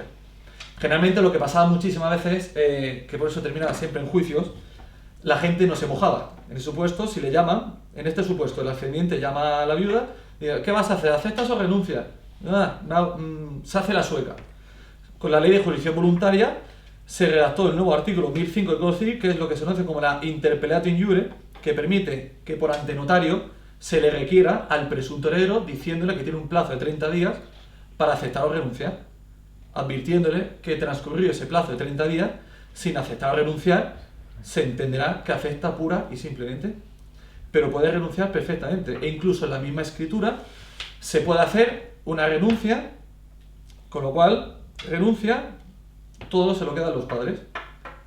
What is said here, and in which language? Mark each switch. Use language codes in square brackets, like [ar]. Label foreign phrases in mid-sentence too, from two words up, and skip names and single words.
[es] Generalmente lo que pasaba muchísimas veces, que por eso terminaba siempre en juicios, la gente no se mojaba. En ese supuesto, si le llaman, en este supuesto el ascendiente llama a la viuda y dice: ¿qué vas a hacer? ¿Aceptas o renuncias? Se hace la sueca. Con la ley de jurisdicción voluntaria se redactó el nuevo artículo 1005 del Código Civil, que es lo que se conoce como la [la] interpellatio in iure, [es] que permite que por ante notario se le requiera al presunto heredero diciéndole que tiene un plazo de 30 días para aceptar o renunciar, advirtiéndole que transcurrido ese plazo de 30 días sin aceptar o renunciar, se entenderá que acepta pura y simplemente, pero puede renunciar perfectamente, e incluso en la misma escritura se puede hacer una renuncia, con lo cual renuncia, todo se lo queda a los padres.